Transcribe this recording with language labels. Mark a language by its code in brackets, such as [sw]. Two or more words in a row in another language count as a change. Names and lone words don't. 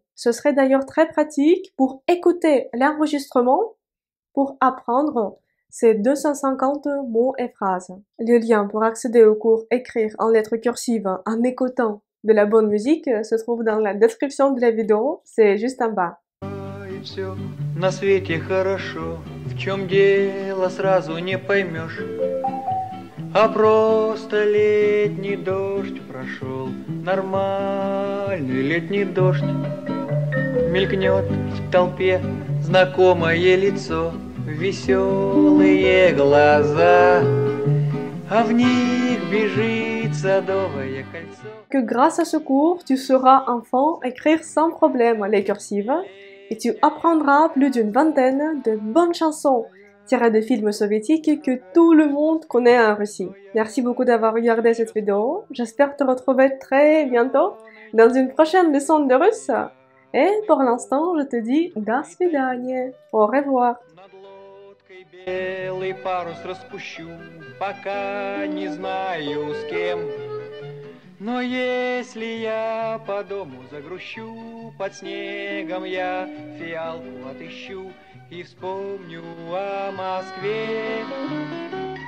[fr] Ce serait d'ailleurs très pratique pour écouter l'enregistrement pour apprendre ces 250 mots et phrases. Le lien pour accéder au cours Écrire en lettres cursives en écoutant de la bonne musique se trouve dans la description de la vidéo, c'est juste en bas. [ru] И всё на свете хорошо, в чем дело сразу не поймешь. А просто летний дождь прошел, нормальный летний дождь. Мелькнет в толпе знакомое лицо, веселые глаза, а в них бежит садовое кольцо. [fr] Que grâce à ce cours, tu sauras enfin écrire sans problème les cursives et tu apprendras plus d'une vingtaine de bonnes chansons tirées de films soviétiques que tout le monde connaît en Russie. Merci beaucoup d'avoir regardé cette vidéo. J'espère te retrouver très bientôt dans une prochaine leçon de russe. Et pour l'instant, je te dis [ru] до свидания. [fr] Au revoir. [ru] Белый парус распущу, пока не знаю с кем. Но если я по дому загрущу, под снегом я фиалку отыщу и вспомню о Москве.